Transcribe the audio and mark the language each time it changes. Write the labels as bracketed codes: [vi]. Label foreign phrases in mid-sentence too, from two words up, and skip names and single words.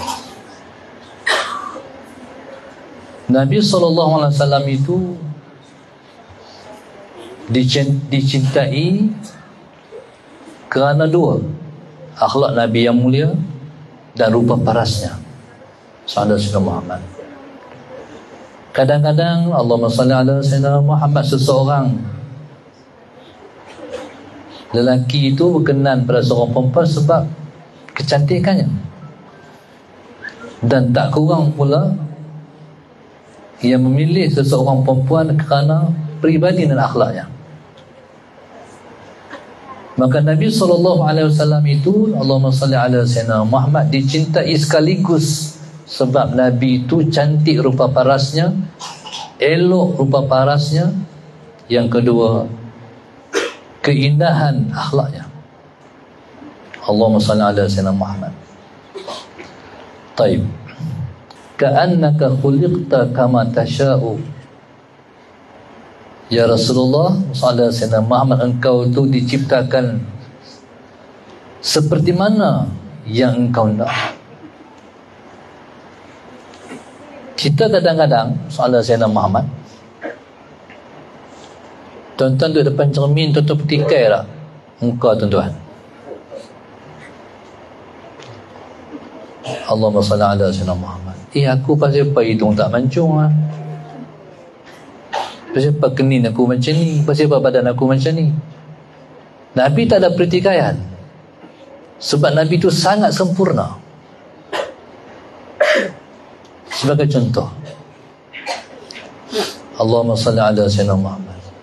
[ms] Nabi SAW itu dicintai kerana dua, akhlak Nabi yang mulia dan rupa parasnya. Sahabat Muhammad. Kadang-kadang [ar] اللهم صل على سيدنا محمد, [ms] seseorang lelaki itu berkenan pada seorang perempuan sebab kecantikannya, dan tak kurang pula yang memilih seseorang perempuan kerana peribadi dan akhlaknya. Maka Nabi SAW itu, [ar] اللهم صل على سيدنا محمد, [ms] dicintai sekaligus sebab Nabi itu cantik rupa parasnya, elok rupa parasnya. Yang kedua, keindahan akhlaknya. [ar] اللهم صل على سيدنا محمد. طيب كأنك خلقت كما تشاء. يا رسول الله صلى الله عليه وسلم محمد, [ms] engkau itu diciptakan seperti mana yang engkau nak. Kita kadang-kadang [ar] صلى الله عليه وسلم محمد, [ms] tuan-tuan duduk depan cermin, tuan-tuan petikai lah muka tuan-tuan. [ar] اللهم صل على سيدنا محمد. [ms] Aku pasal apa hidung tak mancung lah, pasal apa kening aku macam ni, pasal apa badan aku macam ni. Nabi tak ada pertikaian, sebab Nabi itu sangat sempurna. Sebagai contoh, [ar] اللهم صل على سيدنا محمد.